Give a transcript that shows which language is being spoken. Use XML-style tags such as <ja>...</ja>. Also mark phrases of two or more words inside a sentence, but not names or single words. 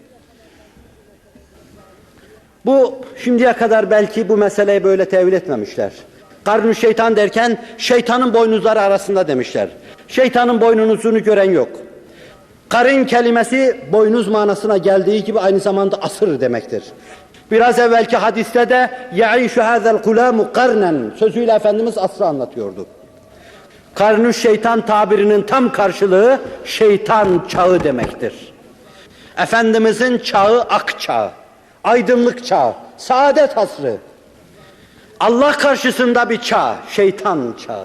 <tr>Bu şimdiye kadar belki bu meseleyi böyle tevil etmemişler.</tr> <ar>قرن الشيطان</ar> <tr>derken şeytanın boynuzları arasında demişler. Şeytanın boynuzunu gören yok. Karın kelimesi boynuz manasına geldiği gibi aynı zamanda asır demektir. Biraz evvelki hadiste de</tr> <ar>يَعِيشُ هَذَا الْقُلَامُ قَرْنًا</ar> <tr>sözüyle Efendimiz asrı anlatıyordu.</tr> <ar>قرن الشيطان</ar> <tr>tabirinin tam karşılığı şeytan çağı demektir. Efendimizin çağı ak çağı, aydınlık çağı, saadet asrı. Allah karşısında bir çağ, şeytan çağı.</tr>